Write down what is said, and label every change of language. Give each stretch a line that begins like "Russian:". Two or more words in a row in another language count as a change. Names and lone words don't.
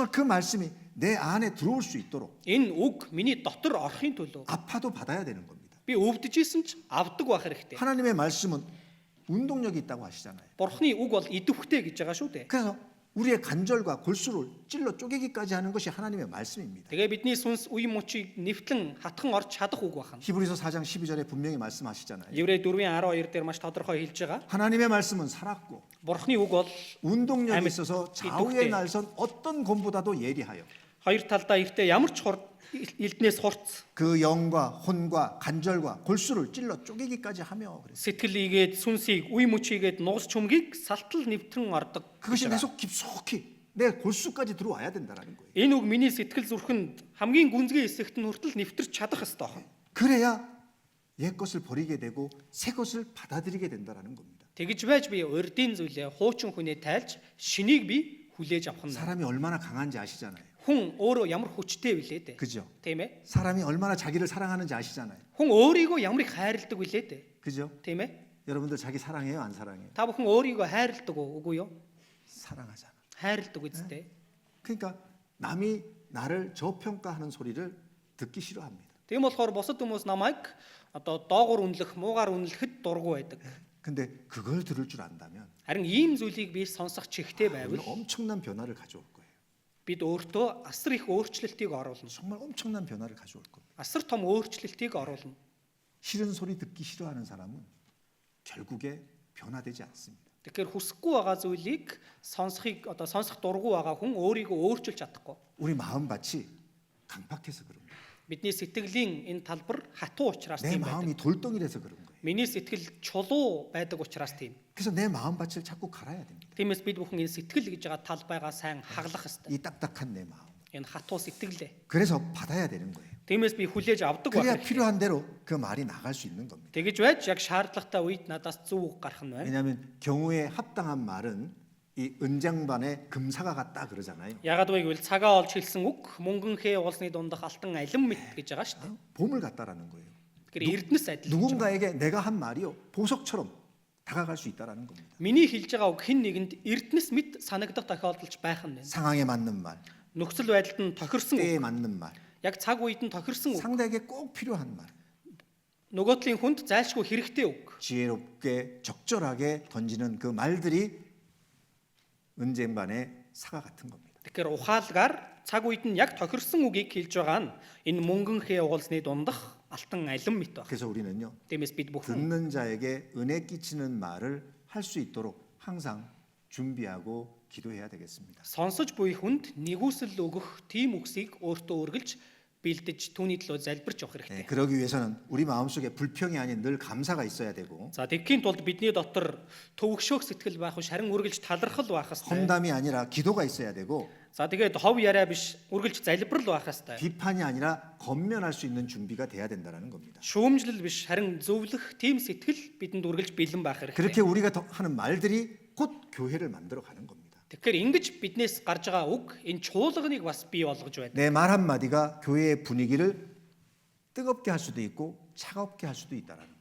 Korean: 정말 그 말씀이 내 안에 들어올 수 있도록
Mongolian: энэ үг миний дотор орохын төлөө
Korean: 아파도 받아야 되는 겁니다.
Mongolian: би өвдөж исэн ч авдаг байх хэрэгтэй.
Korean: 하나님의 말씀은 운동력이 있다고 하시잖아요.
Mongolian: Бурхны үг бол идэвхтэй гэж байгаа шүү дээ.
Korean: 그래서 우리의 관절과 골수를 찔러 쪼개기까지 하는 것이 하나님의 말씀입니다.
Mongolian: Тэгээ бидний сүнс үе мөчийг нэвтлэн хатхан орж чадах үг байна.
Korean: 히브리서 4장 12절에 분명히 말씀하시잖아요.
Mongolian: Еврей 4:12 дээр маш тодорхой хэлж байгаа.
Korean: 하나님의 말씀은 살았고
Mongolian: Бурхны үг бол
Korean: 운동력이 아멘. 있어서 이뚝대. 좌우의 날선 어떤 곰보다도 예리하여
Mongolian: хоёр талдаа эртээ ямар ч элднээс хурц
Korean: 그 영과 혼과 관절과 골수를 찔러 쪼개기까지 하며 그랬어요.
Mongolian: сэтгэл ийгээд сүнсийг үе мөчийгээд нуус чүмгийг салтал нэвтрэн ордог.
Korean: 그것이 내 속 깊숙이 내 골수까지 들어와야 된다라는 거예요.
Mongolian: Энэ үг миний сэтгэл зүрхэнд хамгийн гүнзгий хэсэгт нь хүртэл нэвтэрч чадах ёстой.
Korean: 그래야 옛 것을 버리게 되고 새 것을 받아들이게 된다라는 겁니다.
Mongolian: Тэгж байж би урдын зүйлээ хуучин хүнээ тайлж шинийг би хүлээж авах нь.
Korean: 사람이 얼마나 강한지 아시잖아요.
Mongolian: Хүн өөрөө ямар хүчтэй вүлээ дээ.
Korean: 그죠?
Mongolian: Тийм ээ.
Korean: 사람이 얼마나 자기를 사랑하는지 아시잖아요.
Mongolian: Хүн өөрийгөө ямар их хайрладаг вүлээ дээ.
Korean: 그죠?
Mongolian: Тийм ээ.
Korean: 여러분들 자기 사랑해요, 안 사랑해요?
Mongolian: Та бүхэн өөрийгөө хайрладаг уу, үгүй юу?
Korean: 사랑하잖아.
Mongolian: хайрладаг үстэй.
Korean: 그러니까 남이 나를 저평가하는 소리를 듣기 싫어합니다.
Mongolian: Тийм болохоор бусад хүмүүс намайг одоо доогуур үнэлэх, муугаар үнэлэхэд дургу байдаг.
Korean: 근데 그걸 들을 줄 안다면
Mongolian: Харин ийм зүйлийг би сонсох чихтэй
Korean: 우리는
Mongolian: байвал
Korean: 엄청난 변화를 가져올 거예요.
Mongolian: бид өөртөө асар их өөрчлөлтийг оруулна.
Korean: 정말 엄청난 변화를 가져올 겁니다.
Mongolian: Асар том өөрчлөлтийг оруулна.
Korean: 싫은 소리 듣기 싫어하는 사람은 결국에 변화되지 않습니다.
Mongolian: Тэгэхээр хүсэхгүй байгаа зүйлийг сонсох дургу байгаа хүн өөрийгөө өөрчилж чадахгүй.
Korean: 우리 마음밭이 강팍해서 그런 거예요.
Mongolian: Бидний сэтгэлийн энэ талбар хатуу учраас
Korean: 내
Mongolian: тийм байдаг.
Korean: 마음이 돌덩이라서 그런 거예요.
Mongolian: Миний сэтгэл чулуу байдаг учраас тийм.
Korean: 그래서 내 마음밭을 자꾸 갈아야 됩니다.
Mongolian: Тиймээс бид бүхэн энэ сэтгэл гэж байгаа талбайгаа сайн хаглах ёстой.
Korean: 이 딱딱한 내 마음.
Mongolian: Энэ хатуу сэтгэлээ.
Korean: 그래서 받아야 되는 거예요.
Mongolian: Тиймээс би хүлээж авдаг
Korean: 그래야
Mongolian: байх.
Korean: 필요한 대로 그 말이 나갈 수 있는 겁니다.
Mongolian: Тэгэж байж яг шаардлагатай үед надаас зөв үг гарах нь байна.
Korean: 왜냐하면 경우에 합당한 말은 이 은장반의 금사가 같다 그러잖아요.
Mongolian: Ягаад вэ гэвэл цагаа олж хэлсэн үг мөнгөн хээ уулсны дундах алтан алим мэт гэж байгаа шүү дээ.
Korean: 보물 같다라는 거예요.
Mongolian: Тэгэхээр эрдэнэс адил.
Korean: 누군가에게 내가 한 말이요 보석처럼 다가갈 수 있다라는 겁니다.
Mongolian: Миний хэлж байгаа үг хэн нэгэнд эрдэнэс мэт санагдах тохиолдолж байх нь байна.
Korean: 상황에 맞는 말,
Mongolian: Нөхцөл байдалд нь тохирсон үг,
Korean: 때에 맞는 말,
Mongolian: яг цаг үед нь тохирсон үг,
Korean: 상대에게 꼭 필요한 말,
Mongolian: нөгөө талын хүнд зайлшгүй хэрэгтэй үг.
Korean: 지혜롭게 적절하게 던지는 그 말들이 은쟁반의 사과 같은 겁니다.
Mongolian: Тэгэхээр ухаалгаар цаг үед нь яг тохирсон үгийг хэлж байгаа нь энэ мөнгөн хээ уулсны дундах алтан алим мэт байна.
Korean: 그래서 우리는요
Mongolian: Тиймээс бид бүхэн
Korean: 듣는 자에게 은혜 끼치는 말을 할 수 있도록 항상 준비하고 기도해야 되겠습니다.
Mongolian: сонсож буй хүнд нэгүсэл өгөх тийм үгсийг өөртөө үргэлж бэлдэж түүний төлөө залбирч явах хэрэгтэй.
Korean: 그러기 위해서는 우리 마음속에 불평이 아닌 늘 감사가 있어야 되고
Mongolian: За тэгхийн тулд бидний дотор төвөгшөөх сэтгэл байх, шарин үргэлж талархал байх хэрэгтэй.
Korean: 험담이 아니라 기도가 있어야 되고
Mongolian: За тэгээд хов яриа биш үргэлж залбирал байх ёстой.
Korean: 비판이 아니라 건면할 수 있는 준비가 돼야 된다는 겁니다.
Mongolian: Шүүмжлэл биш харин зөвлөх тийм сэтгэл бидэнд үргэлж бэлэн байх хэрэгтэй.
Korean: 그렇게 우리가 하는 말들이 곧 교회를 만들어 가는 겁니다.
Mongolian: Тэгэхээр ингэж биднээс гарч байгаа үг энэ чуулганыг бас бий болгож байна.
Korean: 내 말 한마디가 교회의 분위기를 뜨겁게 할 수도 있고 차갑게 할 수도 있다라는 거.